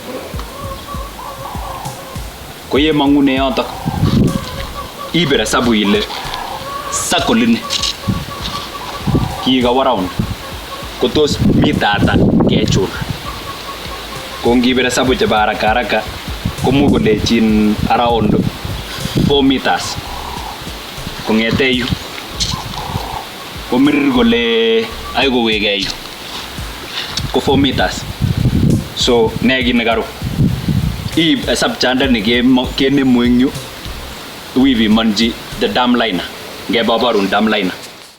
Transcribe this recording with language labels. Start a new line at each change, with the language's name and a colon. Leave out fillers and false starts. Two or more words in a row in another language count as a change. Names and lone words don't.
Kalenjin: Ko ye mangune yotok iber hesabu ile circle ini kikawo round kotos mita ata kechul. Ko ngiber hesabu chebo
Swahili: haraka haraka
Kalenjin: komuch kolechin
English: around 4 meters.
Kalenjin: Kongete yu komirir kole ai kowekei yu ko 4 meters. So neki nekaru iib hesab chandani kenemu eng yu wipimonji
English: the dam liner.
Kalenjin: Ngebaborun
English: dam liner.